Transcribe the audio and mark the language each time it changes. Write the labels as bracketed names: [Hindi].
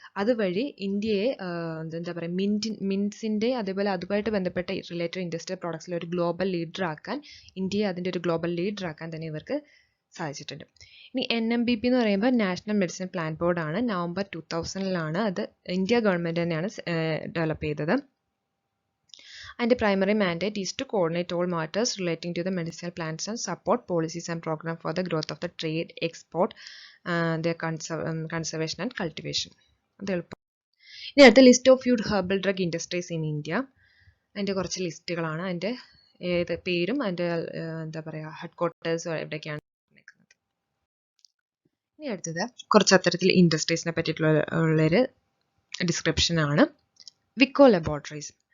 [Malayalam] അതുവഴി ഇന്ത്യയെ എന്താ പറയുക മിൻസിൻ്റെ അതേപോലെ അതുമായിട്ട് ബന്ധപ്പെട്ട റിലേറ്റഡ് ഇൻഡസ്ട്രിയൽ പ്രോഡക്ട്സിലെ ഒരു ഗ്ലോബൽ ലീഡർ ആക്കാൻ, ഇന്ത്യയെ അതിൻ്റെ ഒരു ഗ്ലോബൽ ലീഡർ ആക്കാൻ തന്നെ ഇവർക്ക് സാധിച്ചിട്ടുണ്ട്. ഇനി NMBP എന്ന് പറയുമ്പോൾ നാഷണൽ മെഡിസിൻ പ്ലാൻ ബോർഡാണ്. നവംബർ 2000 അത് ഇന്ത്യ ഗവൺമെൻറ് തന്നെയാണ് ഡെവലപ്പ് ചെയ്തത്. [English] And the primary mandate is to coordinate all matters relating to the medicinal plants and support policies and programs for the growth of the trade, export, their conservation and cultivation. [Malayalam] ഇനി അടുത്ത [English] List of food herbal drug industries in India. [Malayalam] അതിൻ്റെ കുറച്ച് ലിസ്റ്റുകളാണ്. അതിൻ്റെ പേരും അതിൻ്റെ എന്താ പറയുക head ക്വാർട്ടേഴ്സും എവിടെയൊക്കെയാണ് നിൽക്കുന്നത്. ഇനി അടുത്തത് കുറച്ച് അത്തരത്തിൽ ഇൻഡസ്ട്രീസിനെ പറ്റിയിട്ടുള്ളൊരു ഡിസ്ക്രിപ്ഷനാണ്. വിക്കോ ലബോറട്ടറീസ്.